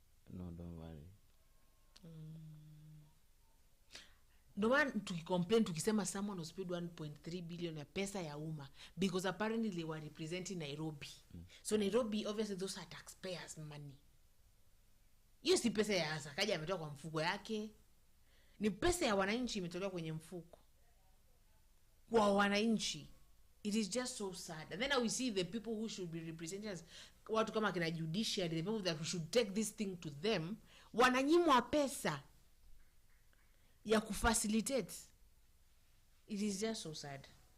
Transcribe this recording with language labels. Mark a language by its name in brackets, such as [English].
[English] No, don't worry. No man [Swahili] tukicomplain tukisema [English] someone was paid 1.3 billion [Swahili] ya pesa ya umma [English] because apparently they were representing Nairobi. So Nairobi, obviously those are taxpayers money. [Swahili] Hiyo si pesa ya Asa kaja ametoka kwa mfuko yake. Ni pesa ya wananchi imetolewa kwenye mfuko kwa wananchi. [English] It is just so sad. And then we see the people who should be representing us, [Swahili] watu kama kina Judiciary, [English] the people that should take this thing to them, [Swahili] wananyimwa pesa ya kufacilitate. [English] It is just so sad.